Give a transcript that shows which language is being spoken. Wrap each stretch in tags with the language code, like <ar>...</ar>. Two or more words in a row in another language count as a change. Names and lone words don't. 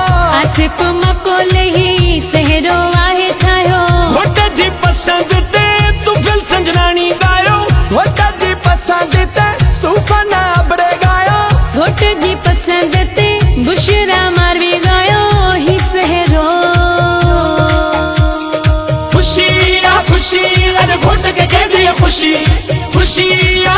<sd>आसिफ मकोलही सहरो आहे ठाहियो। घोट जी पसंद ते तुफिल संजनानी गायो, घोट जी पसंद ते सूफना अबड़े गायो। घोट जी पसंद ते बुशरा मारवी गायो ही सहरो। खुशी आ खुशी अरे घोट के</sd> <hi>कह दिए</hi> <sd>खुशी, खुशी</sd>